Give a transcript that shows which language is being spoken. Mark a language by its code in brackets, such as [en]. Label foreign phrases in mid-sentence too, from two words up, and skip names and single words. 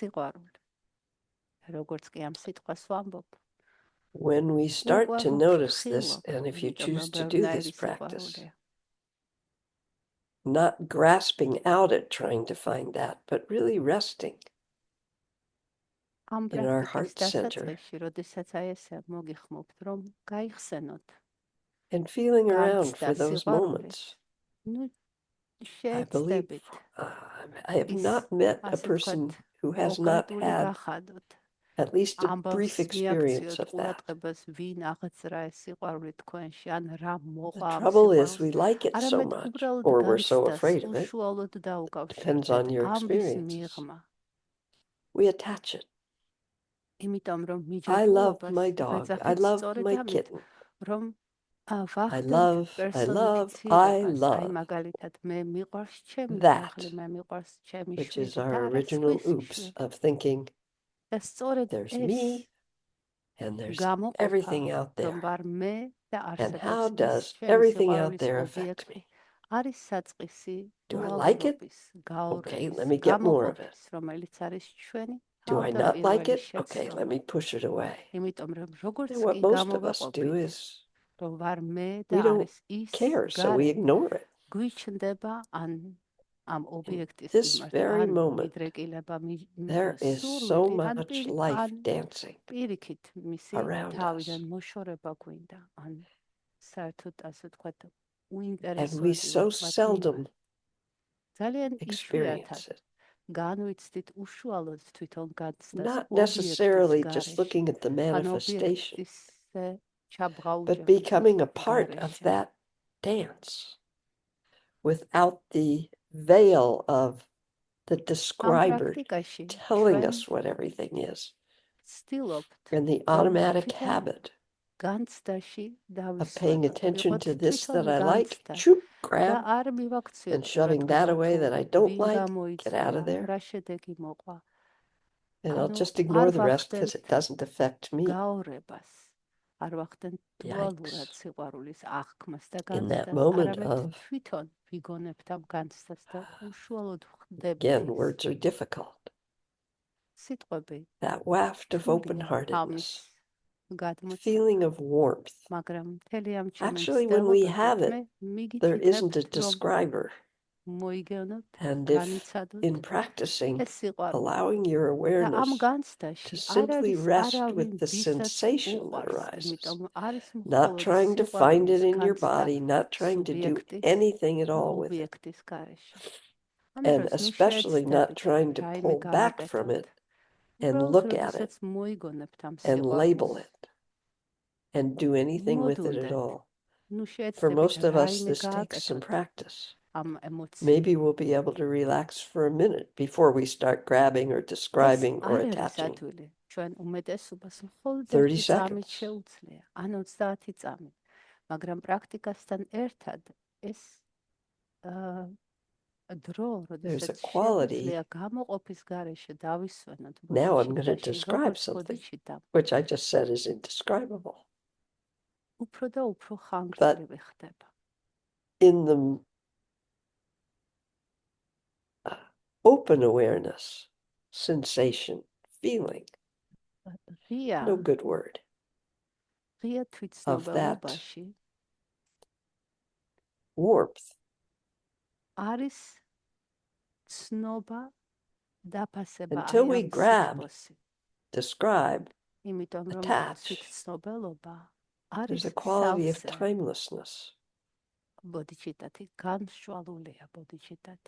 [en] When we start to notice this, and if you choose to do this practice, not grasping out at trying to find that, but really resting in our heart center and feeling around for those moments. I believe I have not met a person who has not had at least a brief [ka] ამბავს [en] experience [ka] მიაქციოთ [en] of that. [ka] ყურადღებას ვინ აღწერა ეს სიყვარული თქვენში ან რა [en] The [ka] მოყვა ამ [en] trouble is [ka] სიყვარულს [en] we like it so [ka] არამედ [en] much, [ka] უბრალოდ [en] or we're so [ka] განცდას [en] afraid of it. [ka] უშუალოდ [en] Depends [ka] დაუკავშირდეთ [en] on your [ka] ამბის [en] experiences. [ka] მიღმა [en] We attach it. [ka] იმიტომ რომ [en] I love [ka] მიჯაჭვულობას [en] my dog. I [ka] ვეძახით [en] love [ka] სწორედ [en] my [ka] ამით [en] kitten. [ka] რომ [en] I [ka] ვახდენთ [en] love, I [ka] პერსონიფიცირებას აი [en] love. [ka] მაგალითად მე მიყვარს ჩემი [en] That, [ka] ძაღლი მე მიყვარს ჩემი [en] which is [ka] შვილი [en] our [ka] და არა [en] original [ka] სხვისი [en] oops [ka] შვილი [en] of thinking [ka] და სწორედ [en] there's [ka] ეს [en] me and there's [ka] გამოყოფა [en] everything out [ka] რომ [en] there. [ka] ვარ მე და [en] And how [ka] არსებობს ის [en] does [ka] ჩემი [en] everything out [ka] სიყვარულის [en] there affect [ka] ობიექტი [en] me? [ka] არის საწყისი [en] Do I like it? [ka] დუალურობის, [en] Okay, [ka] გაურების, [en] let me get more of it. [ka] გამოყოფის, რომელიც არის ჩვენი [en] Do I not like [ka] თავდაპირველი [en] it? Okay, let [ka] შეცდომა. [en] me push it away. [ka] იმიტომ რომ როგორც [en] And what [ka] კი [en] most of us do [ka] გამოვაყოფით, [en] is [ka] რომ ვარ მე და [en] we don't [ka] არის ის [en] care, so we [ka] გარე, [en] ignore it. [ka] გვიჩნდება ან ამ [en] In [ka] ობიექტის [en] this [ka] მიმართ [en] very [ka] ან [en] moment, [ka] მიდრეკილება [en] there is so [ka] სურვილი ან [en] much life dancing [ka] პირიქით მისი [en] around [ka] თავიდან [en] us. [ka] მოშორება გვინდა ან საერთოდ ასე ვთქვათ [en] And we [ka] უინტერესოები [en] so [ka] ვთქვათ [en] seldom [ka] ძალიან [en] experience [ka] იშვიათად [en] it. [ka] განვიცდით უშუალოდ თვითონ განცდას [en] Not [ka] ობიექტის [en] necessarily just [ka] გარეშე [en] looking at the [ka] ან [en] manifestation, [ka] ობიექტის [en] but [ka] ჩაბღაუჯების [en] becoming a part of [ka] გარეშე [en] that dance without the veil of the [ka] ამ [en] describer [ka] პრაქტიკაში [en] telling [ka] ჩვენ [en] us what everything is [ka] ვცდილობთ [en] and the [ka] რომ [en] automatic [ka] თვითონ [en] habit [ka] განცდაში [en] of paying [ka] დავისვენოთ [en] attention [ka] ვიყოთ [en] to this [ka] თვითონ [en] that I like, [ka] განცდა [en] choop, [ka] და [en] grab, [ka] არ მივაქციოთ [en] and shoving that [ka] ყურადღება [en] away [ka] თუ [en] that I don't [ka] ვინ [en] like, get out [ka] გამოიწვია [en] of there. [ka] რა შედეგი მოყვა [en] And I'll [ka] ანუ [en] just ignore [ka] არ [en] the rest because it [ka] ვახდენთ [en] doesn't affect me [ka] გაორებას არ ვახდენთ დუალურად [en] Yikes. [ka] სიყვარულის აღქმას და [en] In that [ka] განცდას [en] moment [ka] არამედ [en] of, [ka] თვითონ ვიგონებთ ამ განცდას და უშუალოდ ხდება [en] again, [ka] ის [en] words are difficult. [ka] სიტყვები [en] That waft of [ka] რთულია [en] open-heartedness, [ka] ამის გადმოცემა [en] feeling of warmth. [ka] მაგრამ მთელი ამ ჩემი [en] Actually, when we [ka] მცდელობებით [en] have [ka] მე [en] it, there [ka] მიგითითებთ [en] isn't a [ka] რომ [en] describer. [ka] მოიგონოთ [en] And if [ka] განიცადოთ [en] in practicing, [ka] ეს სიყვარული [en] allowing your [ka] და ამ [en] awareness [ka] განცდაში [en] to [ka] არ [en] simply [ka] არის [en] rest [ka] არავინ [en] with the [ka] ვისაც [en] sensation that [ka] უყვარს [en] arises, [ka] იმიტომ არის [en] not [ka] მხოლოდ [en] trying to find it [ka] სიყვარულის [en] in your [ka] განცდა [en] body, not trying to do [ka] სუბიექტის [en] anything at [ka] და [en] all with it, [ka] ობიექტის გარეშე ამ [en] and [ka] დროს ნუ [en] especially not [ka] შეეცდებით [en] trying to [ka] რაიმე [en] pull back from [ka] გავაკეთოთ [en] it and [ka] უბრალოდ [en] look at [ka] როდესაც [en] it [ka] მოიგონებთ ამ [en] and label [ka] სიყვარულს [en] it and do anything with it at [ka] მოდუნდეთ [en] all. [ka] ნუ [en] For [ka] შეეცდებით [en] most of us, [ka] რაიმე [en] this takes some [ka] გააკეთოთ [en] practice. [ka] ამ ემოციით [en] Maybe we'll be able to relax for a minute before we start grabbing or [ka] ეს [en] describing or [ka] არ არის [en] attaching. [ka] ადვილი ჩვენ უმეტესობას მხოლოდ [en] 30 [ka] ერთი წამით [en] seconds. [ka] შეუძლია ან 30 წამით მაგრამ პრაქტიკასთან ერთად ეს დრო, [en] There's a [ka] როდესაც [en] quality. [ka] შეგვიძლია გამოყოფის garaშე დავისვენოთ [en] Now I'm going to [ka] ბოდიჩიტაში, [en] describe [ka] როგორც [en] something, [ka] ბოდიჩიტა, [en] which I just said is indescribable. [ka] უფრო და უფრო ხანგრძლივი ხდება. [en] In the open awareness, sensation, feeling, [ka] ღია, [en] no good word, [ka] ღია [en] of that [ka] თვითცნობელობაში [en] warmth, [ka] არის ცნობა დაფასება [en] until [ka] აი [en] we [ka] ამ [en] grab, [ka] სითბოსი. [en] describe, [ka] იმიტომ რომ [en] attach, [ka] თვითცნობელობა [en] there's [ka] არის [en] a quality of [ka] სავსე [en] timelessness. [ka] ბოდიჩიტათი, განსშვალულია ბოდიჩიტათი.